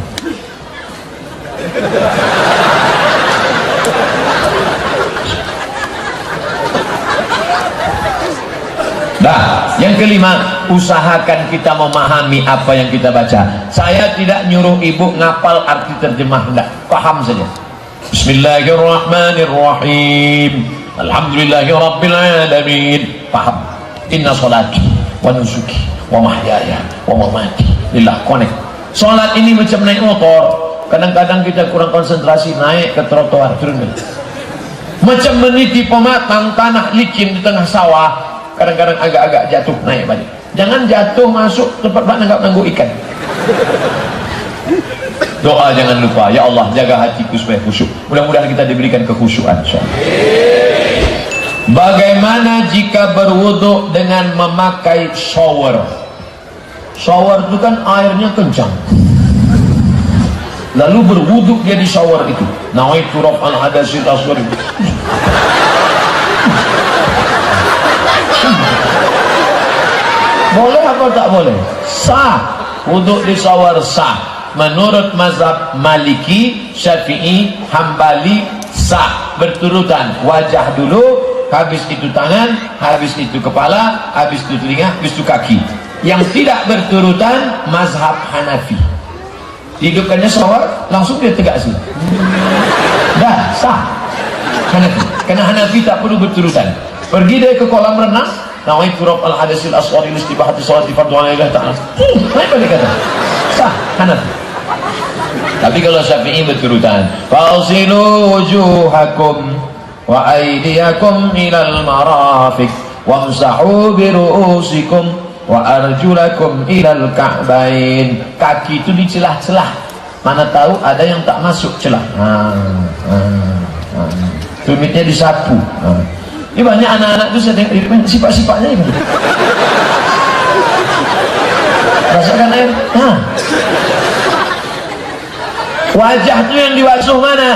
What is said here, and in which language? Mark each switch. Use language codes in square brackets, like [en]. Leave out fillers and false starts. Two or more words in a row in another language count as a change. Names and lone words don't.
[id] Nah, yang kelima, usahakan kita memahami apa yang kita baca. Saya tidak nyuruh ibu ngapal arti terjemah, enggak, paham saja. [ar] بسم الله الرحمن الرحيم. الحمد لله رب العالمين. [id] Paham. [ar] إن صلاتي ونسكي ومحياي ومماتي لله. [id] Connect. Salat ini macam naik motor. Kadang-kadang kita kurang konsentrasi, naik ke trotoar, turun. Macam meniti pematang tanah licin di tengah sawah. Kadang-kadang agak-agak jatuh, naik balik. Jangan jatuh masuk tempat nanggu ikan. Doa jangan lupa. [ar] يا الله, [id] jaga hatiku supaya khusyuk. Mudah-mudahan kita diberikan kekhusyukan. Bagaimana jika berwudu dengan memakai shower? Shower itu kan airnya kencang. Lalu berwudu dia di shower itu. [ar] نويت رفع الحدث الأصغر. [id] Boleh apa tak boleh? Sah. Wuduk di shower sah. Menurut mazhab Maliki, Syafi'i, Hambali sah. Berturutan. Wajah dulu, habis itu tangan, habis itu kepala, habis itu telinga, habis itu kaki. Yang tidak berturutan mazhab Hanafi. Hidupkannya shower, langsung dia tegak sini. Dah sah. Hanafi. Karena Hanafi tak perlu berturutan. Pergi dia ke kolam renang, [ar] نويت رفع الحدث الأصغر استباحة الصلاة فرضا على الله تعالى. [id] Naik balik kata. Sah, Hanafi. Tapi kalau Syafi'i berturutan. [ar] فاغسلوا وجوهكم وأيديكم إلى المرافق وامسحوا برءوسكم وأرجلكم إلى الكعبين. [id] Kaki itu di celah-celah. Mana tahu ada yang tak masuk celah. Tumitnya disapu. Ini banyak anak-anak itu saya tengok sifat-sifatnya ini. Rasakan air. Wajah itu yang dibasuh mana?